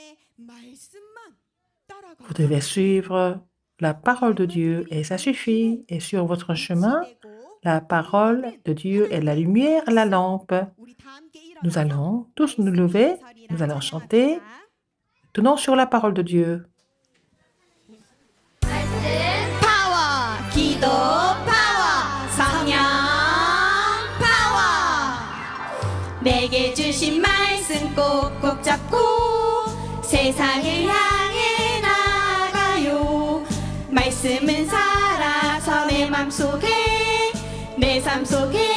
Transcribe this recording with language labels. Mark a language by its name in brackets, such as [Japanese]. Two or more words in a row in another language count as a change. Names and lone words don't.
[French] Vous devez suivre la parole de Dieu et ça suffit. Et sur votre chemin, la parole de Dieu est la lumière, la lampe. Nous allons tous nous lever, nous allons chanter, tenons sur la parole de Dieu. [Korean] 파워 기도 파워 성령 파워 내게 주신 말씀 꼭꼭 잡고 세상을 향해 나가요 말씀은 살아서 내 맘속에 내 삶 속에